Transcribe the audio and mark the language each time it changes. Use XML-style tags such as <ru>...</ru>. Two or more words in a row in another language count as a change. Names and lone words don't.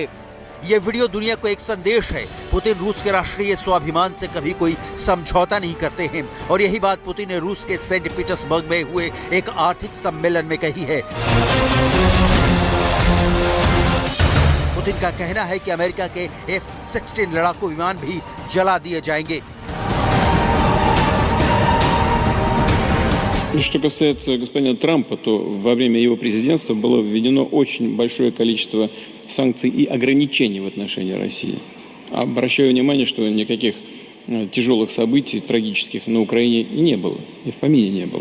<hi>ये वीडियो दुनिया को एक संदेश है। पुतिन रूस के राष्ट्रीय स्वाभिमान से कभी कोई समझौता नहीं करते हैं और यही बात पुतिन ने रूस के सेंट पीटर्सबर्ग में हुए एक आर्थिक सम्मेलन में कही है। पुतिन का कहना है कि अमेरिका के F-16 लड़ाकू विमान भी जला दिए जाएंगे।</hi> <ru>Что касается господина Трампа, то во время его президентства было введено очень большое количество санкций и ограничений в отношении России. Обращаю внимание, что никаких тяжелых событий, трагических на Украине не было, и в помине не было.</ru>